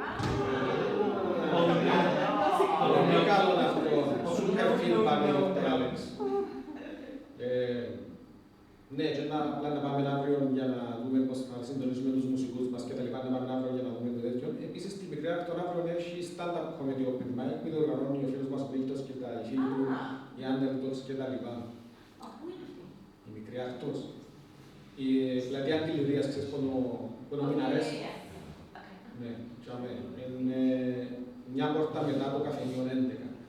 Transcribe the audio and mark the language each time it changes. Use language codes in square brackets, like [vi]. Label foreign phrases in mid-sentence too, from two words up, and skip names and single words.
[el] Πολύ καλό αυτό. [en] Super feedback [el] με τον Dr. Alex. Ναι, και απλά να πάμε αύριο για να δούμε πώς θα συντονίσουμε τους μουσικούς μας και τα λοιπά, να πάμε αύριο για να δούμε το τέτοιο. Επίσης, στην μικρή Ναύτο αύριο έχει [en] stand-up comedy open mic [el] που διοργανώνει ο φίλος μας Μίλτος και τα φίλοι του, οι Underdogs και τα λοιπά. Η μικρή Ναύτος. Η πλατεία Αντιληρίας, ξέρεις που είναι ο Μιναρές. Ναι, είναι μια πόρτα μετά το καφενείο 11.